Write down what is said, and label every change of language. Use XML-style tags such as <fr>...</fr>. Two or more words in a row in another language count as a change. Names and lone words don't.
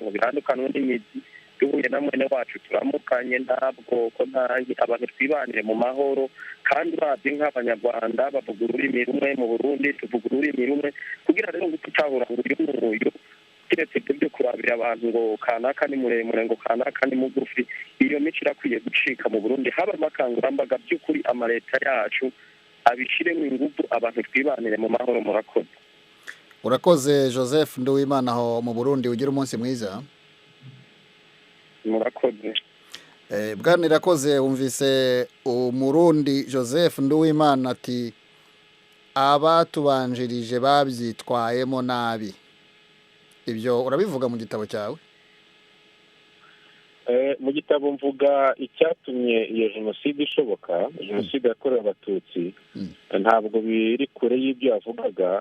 <rn>ngo birandukanwe n'imizi duhuye na mwene wacu turamukanye nta bwoko ntangi abantu twibanire mu mahoro kandi uravye nk'abanyarwanda bavuga ururimi rumwe mu Burundi tuvuga ururimi rumwe kugira rero ngo tutahura ngo uyu n'uyu kiretse ibyo byo kurabira abantu ngo kanaka ni muremure ngo kanaka ni mugufi iyo mico irakwiye gucika mu Burundi haba amakangurambaga by'ukuri amaleta yacu abishiremo ingufu abantu twibanire mu mahoro murakoze.</rn> <rw>Urakoze Joseph Nduwimana aho mu Burundi, ugira umunsi mwiza.</rw> <rn>Murakoze.</rn> <rw>Bwana Irakoze, wumvise umurundi Joseph Nduwimana ati abatubanjirije babyitwayemo nabi. Ibyo urabivuga mu gitabo cyawe? Mu gitabo mvuga icyatumye iyo jenoside ishoboka, jenoside yakorewe abatutsi, ntabwo biri kure y'ibyo yavugaga.</rw>